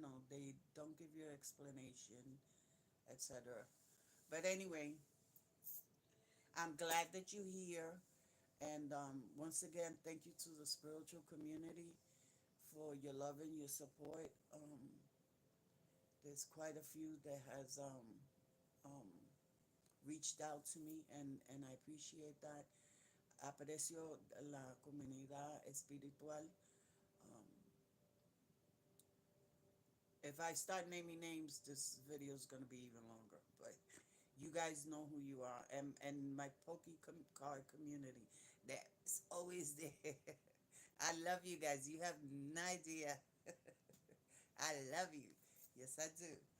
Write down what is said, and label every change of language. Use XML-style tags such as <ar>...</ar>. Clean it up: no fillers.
<en>They don't give you an explanation, etc. But anyway, I'm glad that you're here, And once again, thank you to the spiritual community for your love and your support. There's quite a few that has um, reached out to me, and I appreciate that.</en> <es>Aprecio la comunidad espiritual.</es> <en>Um, if I start naming names, this video is going to be even longer. But you guys know who you are, and my card community that's always there. I love you guys. You have no idea. I love you. Yes, I do.</en>